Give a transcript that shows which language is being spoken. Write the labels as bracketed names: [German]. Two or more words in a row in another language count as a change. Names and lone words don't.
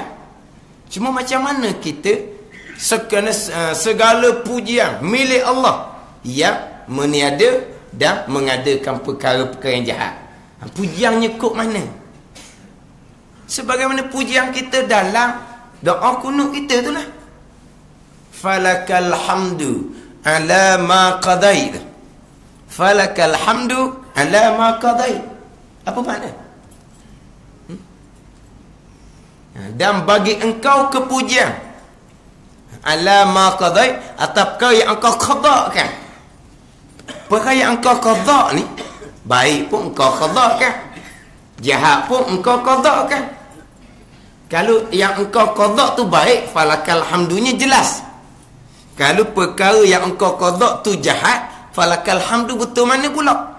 [Malay] Cuma macam mana kita segala pujian milik Allah yang meniada dan mengadakan perkara-perkara yang jahat. Pujiannya kok mana? Sebagaimana pujian kita dalam doa kunut kita tu lah. [Arabic] فلك الحمد على ما قضيت. فلك الحمد على ما قضيت. [Malay] Apa makna? Dan bagi engkau kepujian [Arabic] على ما قضيت, [Malay] atas perkara yang engkau qadakan. Perkara yang engkau qada ni, baik pun engkau qadakan, jahat pun engkau qadakan. Kalau yang engkau qada tu baik, [Arabic] فلك الحمد [Malay] jelas. Kalau perkara yang engkau qada tu jahat, [Arabic] فلك الحمد [Malay] betul mana pula?